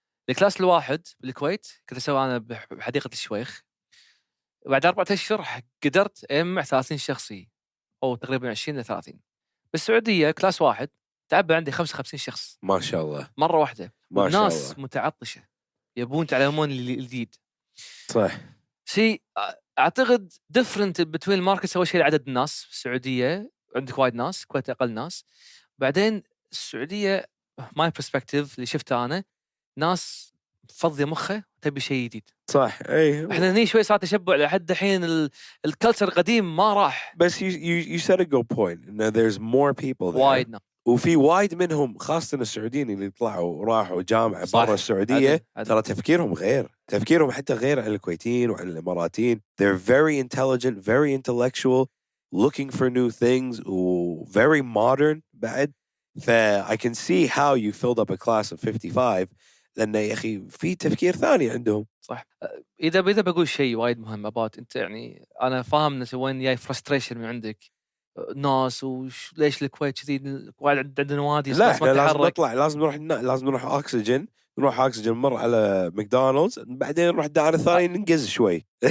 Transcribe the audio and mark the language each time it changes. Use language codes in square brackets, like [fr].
[ar] الكلاس الواحد بالكويت كنت أسوي أنا بحديقة الشويخ. بعد 4 أشهر قدرت أجمع 30 شخصي أو تقريبا 20 ل 30. بالسعودية كلاس واحد تعبى عندي 55 شخص ما شاء الله مرة واحدة. ما شاء الناس الله. متعطشة يبون يتعلمون الجديد. صح. شيء أعتقد [en] different between markets. [ar] أول شيء عدد الناس. السعودية عندك وايد ناس, الكويت أقل ناس. بعدين السعودية [en] my perspective [ar] اللي شفته أنا, ناس فضي مخه تبي شيء جديد. صح. اي احنا هني شوي صار تشبع لحد الحين الكلتشر القديم ما راح. بس [en] you said a good point [ar] انه [en] there's more people there. [ar] وايد وفي وايد منهم خاصة السعوديين اللي طلعوا وراحوا جامعة برا السعودية. ترى تفكيرهم غير, تفكيرهم حتى غير عن الكويتيين وعن الإماراتيين. [en] They're very intelligent, very intellectual, looking for new things, و very modern بعد. I can see how you filled up a class of 55 [ar] لأن يا أخي في تفكير ثاني عندهم. صح. إذا بقول شيء وايد مهم أبات أنت, يعني أنا فاهم أنت وين جاي frustration من عندك ناس وليش الكويت كذي وايد عندنا نوادي. لا احنا لازم نطلع, لازم نروح أكسجين, نروح أكسجين مر على ماكدونالدز, بعدين نروح الدار الثاني ننقز شوي.